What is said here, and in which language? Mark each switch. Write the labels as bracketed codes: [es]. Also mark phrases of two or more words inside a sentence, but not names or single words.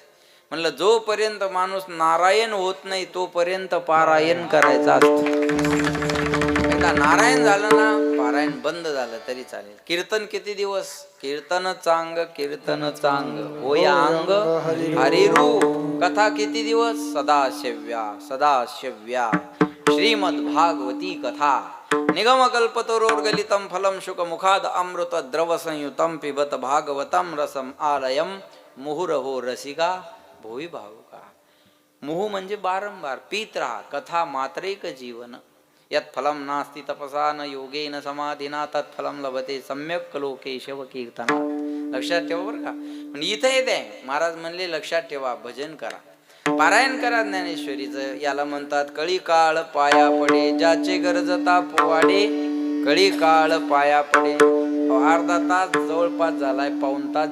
[mr] म्हणलं जोपर्यंत माणूस नारायण होत नाही तोपर्यंत पारायण करायचं असतं. एकदा नारायण झालं ना पारायण बंद झालं तरी चालेल. कीर्तन किती दिवस? कीर्तन चांग कीर्तन चांग होय अंग हरिरूप. कथा किती दिवस? सदाशिव्या सदाशिव्या. श्रीमद भागवती कथा. [sa] निगम कल्पतरोर्गलितम फलम शुक मुखाद अमृत द्रव संयुतम पिबत भागवतम रसम आलयम मुहुरहो रसिका भोई भावुका. [mr] मुहू म्हणजे बारंबार पीत राहा. कथा मात्रेक जीवन. [sa] यत् फलम नास्ति तपसा न योगेन समाधिना तत्फलम लभते सम्यक लोके शव कीर्तना. [mr] लक्षात ठेवा बरं का. पण इथं येत आहे महाराज म्हणले लक्षात ठेवा, भजन करा, पारायण करा ज्ञानेश्वरीचं. याला म्हणतात कळी काळ पाया पडे ज्याचे गरजता पोवाडे. कळी काळ पाया पडे. अर्धा तास जवळपास झालाय, पाऊण तास.